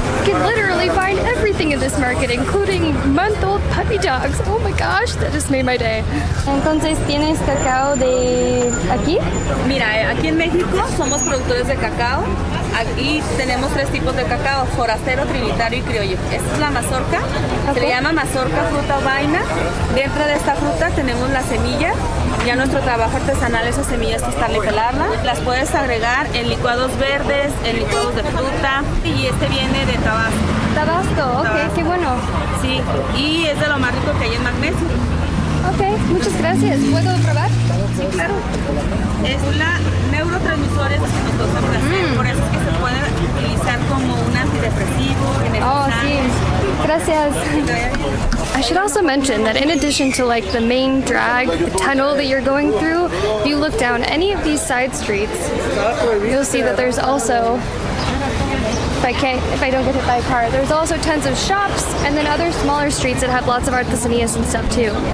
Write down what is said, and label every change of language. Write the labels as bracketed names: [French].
[English] You can literally find everything in this market, including month-old puppy dogs. Oh my gosh, that just made my day. [Spanish] Entonces, ¿tienes cacao de aquí? Mira, aquí en México somos productores de cacao. Aquí tenemos 3 tipos de cacao: forastero, trinitario y criollo. Esta es la mazorca, se le llama mazorca, fruta o vaina. Dentro de esta fruta tenemos la semilla. Ya nuestro trabajo artesanal, esas semillas quitarle y pelarla. Las puedes agregar en licuados verdes, en licuados de fruta. Y este viene de Tabasco. Tabasco, ok, Tabasco. qué bueno. Sí, y es de lo más rico que hay en magnesio. Ok, muchas gracias. ¿Puedo probar? Sí, claro. Es la neurotransmisores que nos causa placer. Por eso es que se puede utilizar como un antidepresivo, Oh, sí. energizante. Gracias. [English] I should also mention that in addition to like the main drag, the tunnel that you're going through, if you look down any of these side streets, you'll see that there's also, if I don't get hit by a car, there's also tons of shops and then other smaller streets that have lots of artesanías and stuff too.